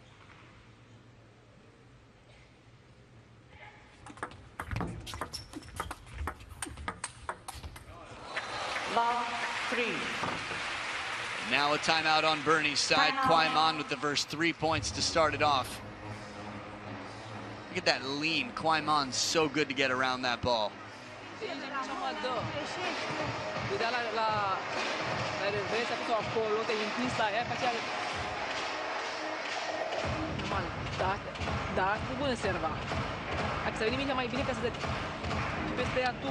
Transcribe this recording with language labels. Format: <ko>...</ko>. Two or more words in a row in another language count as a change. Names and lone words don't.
<en>Love 3. Now a timeout on Bernie's side. KUAI with the first 3 points to start it off. Look at that lean. KUAI so good to get around that ball.</en> <ro>Da, nu bună serva. Dacă să veni mingea mai bine ca să dă peste ea tu.</ro>